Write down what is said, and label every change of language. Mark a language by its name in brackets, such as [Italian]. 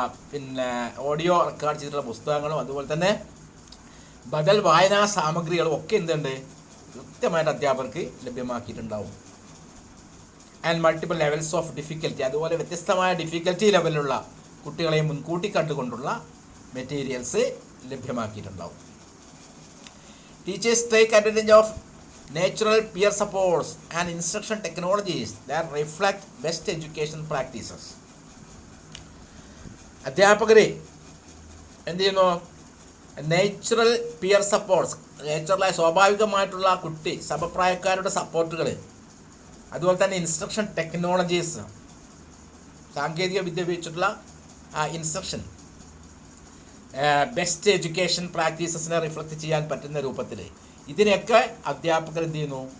[Malayalam] പിന്നെ audio record ചെയ്തിട്ടുള്ള പുസ്തകങ്ങളും അതുപോലെ തന്നെ ബദൽ വായനാ സാമഗ്രികളും ഒക്കെ എന്തുണ്ട് കൃത്യമായിട്ട് അധ്യാപകർക്ക് ലഭ്യമാക്കിയിട്ടുണ്ടാവും. [English] and multiple levels of difficulty, [Malayalam] അതുപോലെ വ്യത്യസ്തമായ ഡിഫിക്കൽറ്റി ലെവലിലുള്ള കുട്ടികളെ മുൻകൂട്ടി കണ്ടുകൊണ്ടുള്ള materials ലഭ്യമാക്കിയിട്ടുണ്ടാവും. [English] Teachers take advantage of natural peer supports and instruction technologies that reflect best education practices. [Malayalam] അധ്യാപകർ എന്ത് ചെയ്യുന്നു? നേച്ചുറൽ പിയർ സപ്പോർട്ട്സ്, നേച്ചുറലായ സ്വാഭാവികമായിട്ടുള്ള കുട്ടി സമപ്രായക്കാരുടെ സപ്പോർട്ടുകൾ, അതുപോലെ തന്നെ ഇൻസ്ട്രക്ഷൻ ടെക്നോളജീസ്, സാങ്കേതിക വിദ്യ ഉപയോഗിച്ചിട്ടുള്ള ഇൻസ്ട്രക്ഷൻ ബെസ്റ്റ് എഡ്യൂക്കേഷൻ പ്രാക്ടീസസിനെ റിഫ്ലക്റ്റ് ചെയ്യാൻ പറ്റുന്ന രൂപത്തിൽ ഇതിനെയൊക്കെ അധ്യാപകർ എന്ത് ചെയ്യുന്നു?